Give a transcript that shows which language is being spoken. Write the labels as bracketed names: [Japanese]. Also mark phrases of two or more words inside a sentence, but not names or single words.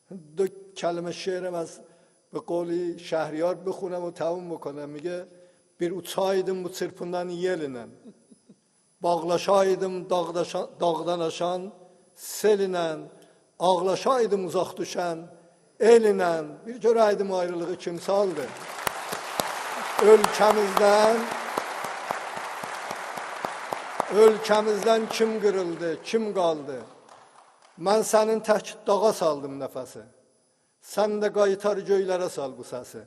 [Persian] دو کلمه شعرم از به قولی شهریار بخونم و تموم بکنم. [Azerbaijani] میگه bir uçaydım bu çırpından yelinen, bağlaşaydım dağdan aşan selinen, ağlaşaydım uzak düşen elinen, bir görəydim ayrılığı kim saldı. Ölkəmizdən kim qırıldı, kim qaldı? Mən sənin tək dağa saldım nəfəsi. Sən də qaytar göylərə sal bu səsi.